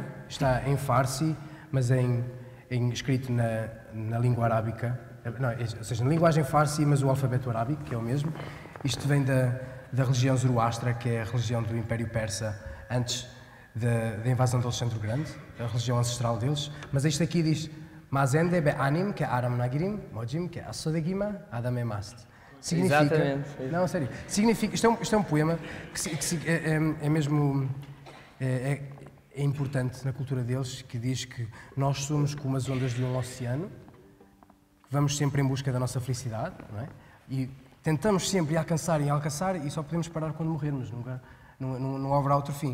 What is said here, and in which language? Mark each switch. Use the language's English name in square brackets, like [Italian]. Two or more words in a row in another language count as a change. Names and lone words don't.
[Portuguese] Está em Farsi, mas escrito na língua arábica. Não, ou seja, na linguagem Farsi, mas o alfabeto arábico, que é o mesmo. Isto vem da religião Zoroastra, que é a religião do Império Persa, antes da invasão de Alexandre o Grande, a religião ancestral deles. Mas isto aqui diz: [Persian] ما زنده به آنیم که آرام نگیریم، موجیم که آسودگی ما عدم ماست. [Portuguese] Significa, exatamente. Não, sério. Significa, isto é um poema que é mesmo é importante na cultura deles, que diz que nós somos como as ondas de um oceano, que vamos sempre em busca da nossa felicidade, não é? E tentamos sempre alcançar e só podemos parar quando morrermos, nunca, não haverá outro fim.